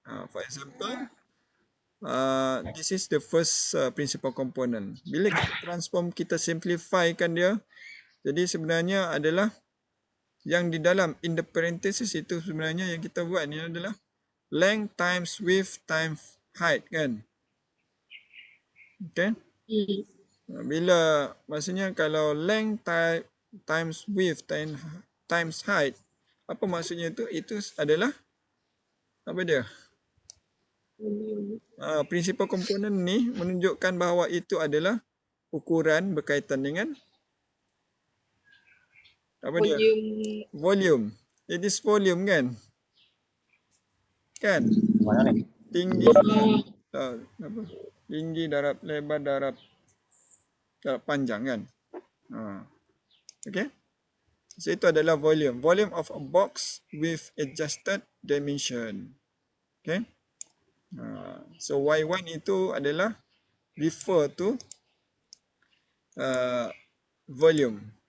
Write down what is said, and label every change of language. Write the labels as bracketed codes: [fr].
[en] For example, this is the first principal component. [ms] Bila kita transform, kita simplify kan dia, jadi sebenarnya adalah yang di dalam [en] in the parenthesis [ms] itu sebenarnya yang kita buat ni adalah [en] length times width times height [ms] kan. Okay. Bila maksudnya kalau [en] length times width times height, [ms] apa maksudnya itu? Itu adalah apa dia? Principal component ni menunjukkan bahawa itu adalah ukuran berkaitan dengan apa dia? Volume. [en] It is volume kan? Kan? [ms] Mana ni? Tinggi apa? Tinggi darab lebar darab panjang kan? Okay. So itu adalah volume. [en] Volume of a box with adjusted dimension. Okay. [ms] So Y1 itu adalah refer to volume.